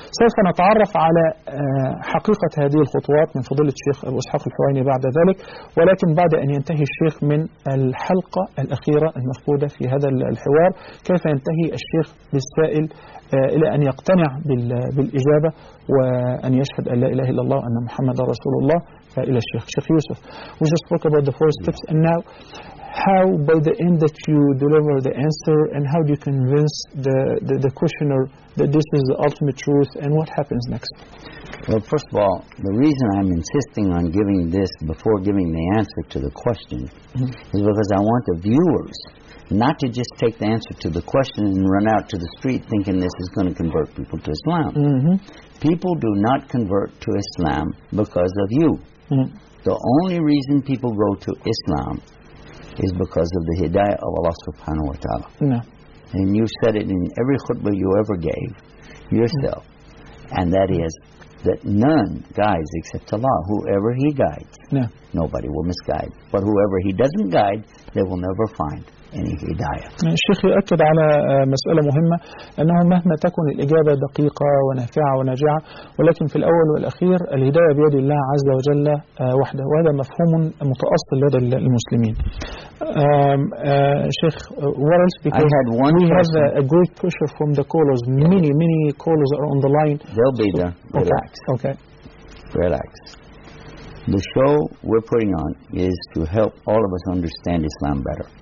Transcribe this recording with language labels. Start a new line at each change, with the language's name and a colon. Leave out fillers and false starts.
Arabic: سوف نتعرف على حقيقة هذه الخطوات من فضل الشيخ أبو إسحاق الحويني بعد ذلك، ولكن بعد أن ينتهي الشيخ من الحلقة الأخيرة المفقودة في هذا الحوار، كيف ينتهي الشيخ بالسائل إلى أن يقتنع بالإجابة وأن يشهد أن لا إله إلا الله وأن محمد رسول الله. فإلى الشيخ.
English: شيخ يوسف، we just spoke about the four steps and now how by the end that you deliver the answer and how do you convince the questioner that this is the ultimate truth and what happens next? Well, first of all, the reason I'm insisting on giving this before giving the answer to the question is because I want the viewers not to just take the answer to the question and run out to the street thinking this is going to convert people to Islam. Mm-hmm. People do not convert to Islam because of you. Mm-hmm. The only reason people go to Islam is because of the hidayah of Allah subhanahu wa ta'ala. Mm-hmm. And you said it in every khutbah you ever gave yourself. Mm-hmm. And that is that none guides except Allah. Whoever He guides, mm-hmm. nobody will misguide. But whoever He doesn't guide, they will never find.
Arabic: الشيخ يؤكد على مسألة مهمة، أنه مهما تكون الإجابة دقيقة ونافعة وناجعة، ولكن في الأول والأخير الهداية بيد الله عز وجل وحده، وهذا مفهوم متأصل لدى المسلمين.
English: شيخ، what else? Because I had one we have a great pressure from the callers. Many, many callers are on the line. They'll be there. Relax. Okay. Relax. The show we're putting on is to help all of us understand Islam better.